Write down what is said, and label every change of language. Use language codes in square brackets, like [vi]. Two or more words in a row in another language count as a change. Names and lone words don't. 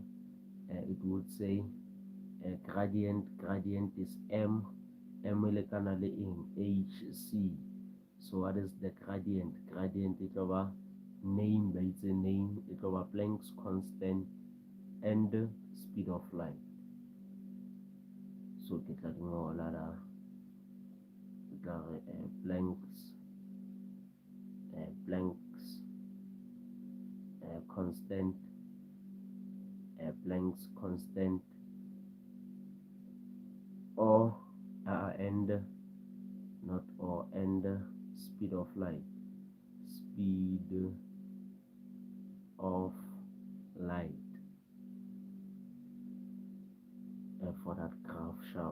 [en] It would say gradient is m lekana in HC. So what is the gradient? Gradient is over name, by its name, it's over Planck's constant and speed of light. [st] So ke tla ngola Planck's [en] constant, Planck's constant, or and not or and speed of light, speed of light for that graph sharp.